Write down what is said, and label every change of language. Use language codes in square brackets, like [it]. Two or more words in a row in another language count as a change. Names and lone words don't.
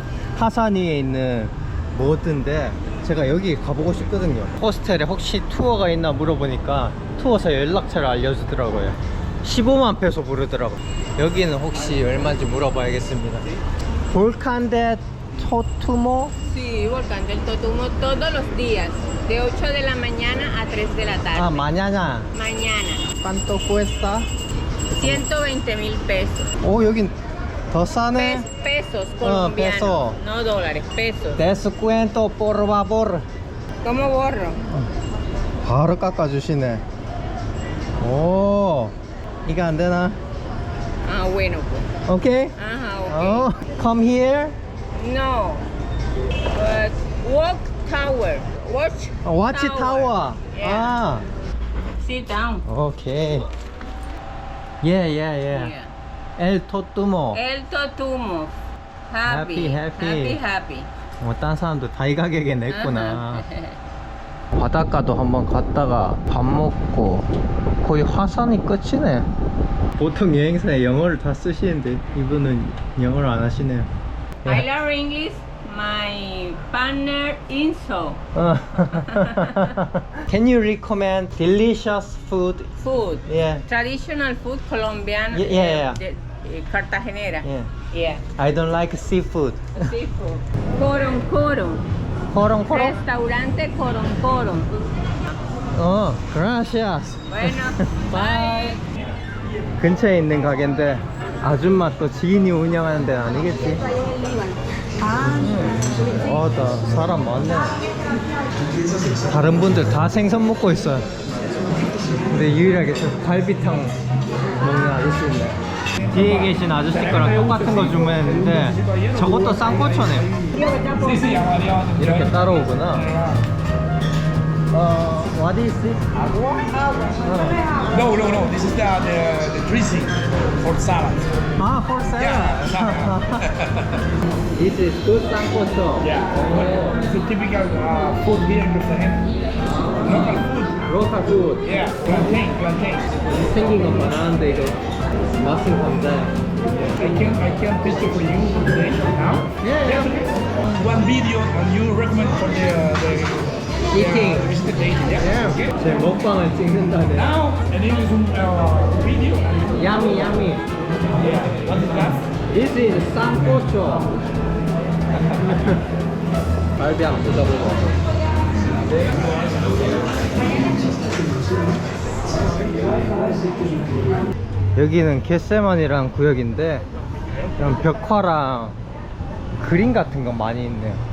[ko] 하산위에 있는 모드인데 제가 여기 가보고 싶거든요. 호스텔에 혹시 투어가 있나 물어보니까 투어사 연락처를 알려주더라고요. 15만 페소 부르더라고요. 여기는 혹시 얼마인지 물어봐야겠습니다. 볼칸 데 토투모? [es] Sí, Volcán del Totumo todos los días, de 8 de la mañana a 3 de la tarde. [ko] 아, mañana. [es] Mañana, ¿Cuánto cuesta? 120,000 pesos. [ko] 오, 여긴 더 싸네. [es] Pesos colombianos, peso. no dólares, pesos. Descuento por favor. ¿Cómo borro? 바로 깎아주시네. 오, 이거 안 되나? Ah, bueno, pues. [ko] 오케이? [es] Ajá, ok. 어, [en] come here. No. Walk tower. Watch. Watch tower. Yeah. 아, Sit down. 오케이. Yeah. [es] El Totumo. El Totumo. [en] Happy, happy. Happy. [ko] 딴 사람도 다 이 가격에 냈구나. 바닷가도 한번 갔다가 밥 먹고 거의 화산이 끝이네. 보통 여행사에 영어를 다 쓰시는데 이분은 영어를 안 하시네요. [en] I learn English. My partner Inso. Can you recommend delicious food? Food. Yeah. Traditional food Colombian. Yeah. [es] Cartagenera. [en] Yeah. Yeah. I don't like seafood. Seafood. Coron Coron. [ko] 코롱 코롱. [es] Restaurante Coron Coron. gracias. Bueno, bye. [ko] 근처에 있는 가게인데 아줌마 또 지인이 운영하는 데는 아니겠지? 나 사람 많네. 다른 분들 다 생선 먹고 있어요. 근데 유일하게 저 갈비탕 먹는 아저씨 있네. 뒤에 계신 아저씨 거랑 똑같은 거 주문했는데 저것도 쌍꼬초네요. 이렇게 따라오구나. [en] What is this? No, no, no. This is the dressing for salad. For salad. Yeah, This is good 쌍꼬초. Yeah. It's a typical food here in Cartagena. Local food. local food. Yeah. Plantain. [ko] 생긴 건 많았는데 이거 맛은 감자야. [en] I can teach you for you today now. Yeah. Okay. One video and you recommend for the Eating. visit date. Yeah. Okay. [ko] 제 먹방을 찍는다네. [en] Now, and here is a video. Yummy, yummy. Yeah. What is that? This is 쌍꼬초. [ko] 갈비 한번 뜯어보고. 여기는 겟세만이라는 구역인데 이런 벽화랑 그림 같은 거 많이 있네요.